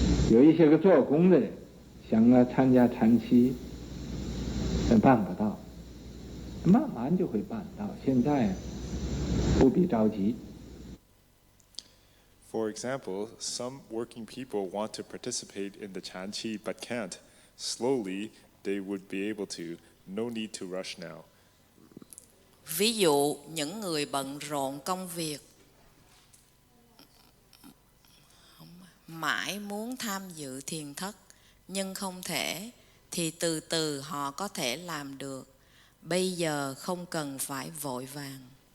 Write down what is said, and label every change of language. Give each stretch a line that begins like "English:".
Chinese: 有一些个做工的人，想参加禅期，办不到，慢慢就会办到。现在不必着急。
English: For example, some working people want to participate in the Chanti but can't. Slowly, they would be able to. No need to rush now.
Vietnamese: Ví dụ, những người bận rộn công việc mãi muốn tham dự thiền thất nhưng không thể, thì từ từ họ có thể làm được. Bây giờ không cần phải vội vàng.